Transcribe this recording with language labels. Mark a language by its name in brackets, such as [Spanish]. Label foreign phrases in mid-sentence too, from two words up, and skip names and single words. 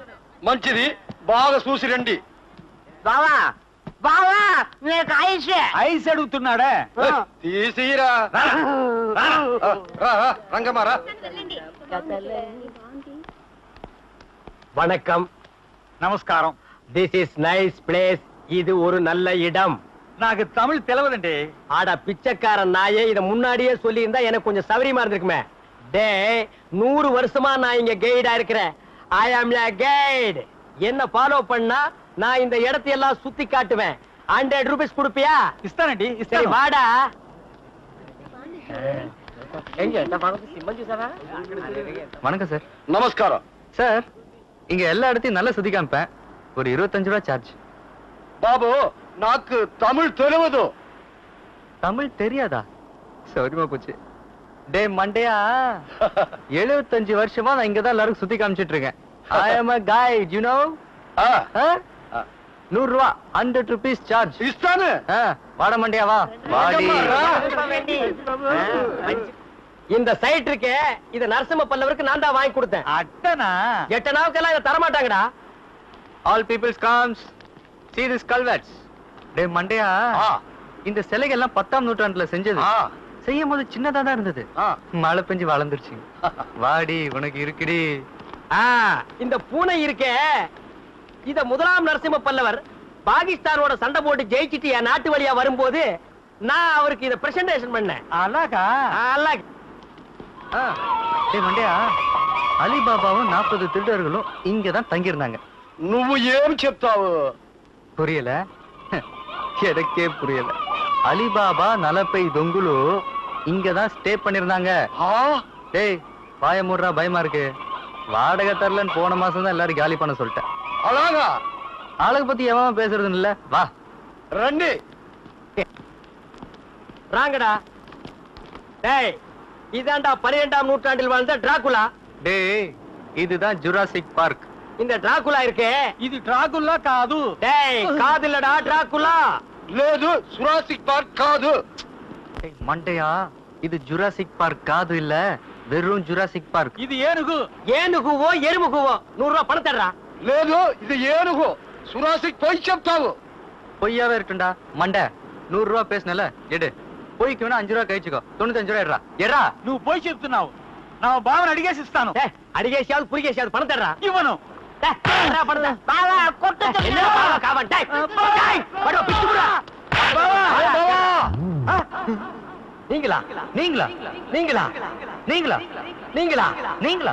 [Telugu] మంచిది బాగా చూసి రండి. బావా బావా నీకు ఐస్ ఐస్ అడుగుతున్నాడా? తీసిరా రంగమారా. [Tamil] வணக்கம். [Telugu] నమస్కారం. [English] this is nice place. [Tamil] இது ஒரு நல்ல இடம். [Telugu] నాకు తమిళ్ తెలవదండి. [Tamil] ஆடா பிச்சைக்காரன் நாயே இத முன்னாடியே சொல்லி இருந்தா எனக்கு கொஞ்சம் சௌரியமா இருந்திருக்குமே. டேய் 100 வருஷமா நான் இங்க கைடா இருக்கிறேன். [English] I am a guide. [Tamil] என்ன ஃபாலோ பண்ணா நான் இந்த இடத்தை எல்லாம் சுத்தி காட்டுவேன். 100 rupees கொடுப்பியா? [Telugu] ఇస్తానండి [Tamil] சரி [Telugu] ఇస్తాను. [Tamil] வாடா. வணக்கம் சார். நமஸ்காரம் சார் இங்க எல்லா இடத்தையும் நல்லா சுத்தி காமிப்பேன். ஒரு 25 ரூபாய் சார்ஜ். பாபு నాకు தமிழ் தெரியாது. தமிழ் தெரியாதா? சௌரியமா போச்சு. டே மண்டையா 75 வருஷமா நான் இங்கதான் எல்லாரும் சுத்தி காமிச்சிட்டு இருக்கேன். [English] I am a guide, you know? 100 ரூபா 100 rupees சார்ஜ். [Telugu] இஸ்தானு [Tamil] வாட மண்டையா வா. வாடி. இந்த சைட் இருக்கே இத நரசிம்ம பல்லவருக்கு நான் தான் வாங்கி கொடுத்தேன். அட்டனா 8 நாவுக்கெல்லாம் இத தர மாட்டாங்கடா. [English] all peoples comes see this culverts. [Tamil] டே மண்டையா இந்த சிலைகள் எல்லாம் 10ஆம் நூற்றாண்டுல செஞ்சது. செய்யும் போது சின்னதா தான் இருந்தது. மழை பெஞ்சு வளர்ந்துருச்சு. வாடி உனக்கு இருக்குடி. இந்த பூனை இருக்கே, இத முதலாம் நரசிம்ம பல்லவர் பாகிஸ்தானோட சண்டை போட்டு ஜெயிச்சிட்டு என் நாட்டு வழியா வரும்போது நான் அவருக்கு இத பிரசன்டேஷன் பண்ணேன். [Telugu] అలాగా [Tamil] அழகு. டேய் மண்டையா, அலிபாபாவும் 40 திருடர்களும் இங்கதான் தங்கி இருந்தாங்க. [Telugu] నువ్వు ఏం చెప్తావు? [Tamil] புரியல? எனக்கே புரியல. அலிபாபா நலப்பை தொங்குலு இங்கதான் ஸ்டே பண்ணிருந்தாங்க. டேய் வாய மூடுறா, பயமா இருக்கு. வாடகை தரலன்னு போன மாசம் தான் எல்லாரும் காலி பண்ண சொல்லிட்டேன். [Telugu] అలాగా [Tamil] ஆளுக பத்தி எவன் பேசுறது இல்ல. வா [Telugu] రండి. [Tamil] ராங்கடா. டேய் இதாண்டா 12ஆம் நூற்றாண்டில் வாழ்ந்த டிராகுலா. டேய் இதுதான் ஜுராசிக் பார்க். இந்த டிராகுலா இருக்கே, [Telugu] ఇది డ్రాకుల్లా కాదు. [Tamil] டேய் காதுலடா டிராகுலா. [Telugu] లేదు, జురాసిక్ పార్క్ కాదు. [Tamil] டேய் மண்டையா, இது ஜுராசிக் பார்க் காது இல்ல, வெறும் ஜுராசிக் பார்க். [Telugu] ఇది ఏనుగు. [Tamil] ஏனுகுவோ எருமுகுவோ 100 ரூபாய் பணம் தர்றா. [Telugu] లేదు, ఇది ఏనుగు. జురాసిక్ పోయి చెప్తావు. [Tamil] பொய்யாவே இருக்குண்டா மண்டை. 100 ரூபாய் பேசுனல எடு. பொய்க்கு வேணா 5 ரூபாய் கழிச்சுக்கோ. 95 ரூபாய் எடுறா. எறா. [Telugu] నువ్వు పోయి చెప్తున్నావు. నా బావని అడిగేసి ఇస్తాను. [Tamil] டேய் அடிகேசியாவது புரிகேசியாவது பணம் தர்றா. [Telugu] ఇవ్వను. [Tamil] டேய் தர்றா பணம் தர்றா. பாவா கொட்ட சொல்லு. என்ன பாவா காவன். டேய் டேய் படோ பிச்சு புடா. [Telugu] బావా. [Tamil] நீங்களா நீங்களா நீங்களா நீங்களா நீங்களா நீங்களா